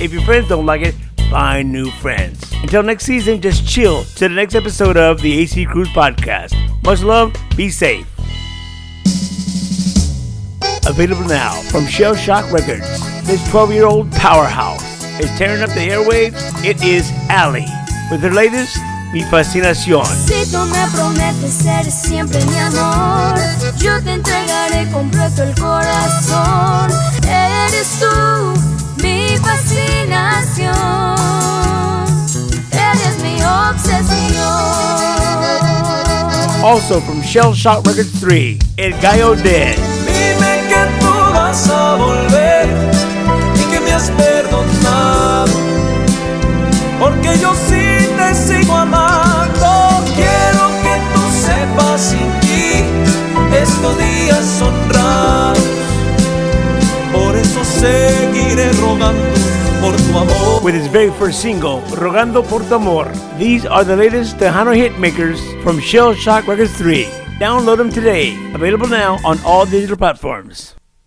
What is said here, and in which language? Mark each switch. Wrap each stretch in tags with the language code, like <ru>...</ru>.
<en>If your friends don't like it, find new friends. Until next season, just chill to the next episode of the AC Cruise Podcast. Much love, be safe. Available now from Shellshock Records. This 12-year-old powerhouse is tearing up the airwaves. It is Allie with her latest, Mi Fascinacion.</en> <es>Si tú me prometes ser siempre mi amor, yo te entregaré completo el corazón. Eres tú, mi fascinación. Eres mi obsesión.</es> <en>Also from Shellshock Records 3, El Gallo Dez.</en> <es>Dime que tú vas a volver y que me has perdonado, porque yo sí te sigo amando. Quiero que tú sepas, sin ti estos días son raros. Por eso seguiré rogando por tu amor.</es> <en>With his very first single, Rogando por Tu Amor. These are the latest Tejano hit makers from Shellshock Records 3. Download them today. Available now on all digital platforms.</en>